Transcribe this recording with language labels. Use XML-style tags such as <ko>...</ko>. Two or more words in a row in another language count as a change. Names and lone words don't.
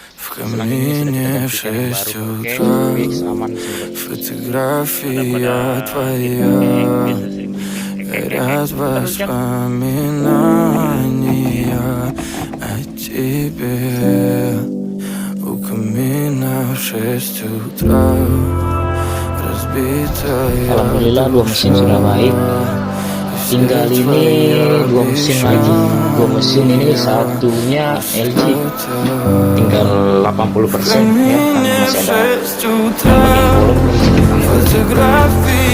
<id>Setelah ini sudah kita gantikan yang baru. Oke, fix aman semua.</id> <ru>Фотография твоя горят</ru> <id>Terus kan?</id> <ru>воспоминания о тебе. У камина в 6 утра разбитая</ru> <id>Alhamdulillah 2 mesin sudah baik. Tinggal ini 2 mesin lagi. 2 mesin ini satunya LG. Tinggal 80% ya, karena masih ada yang bagian bolong belum bisa ditambah.</id>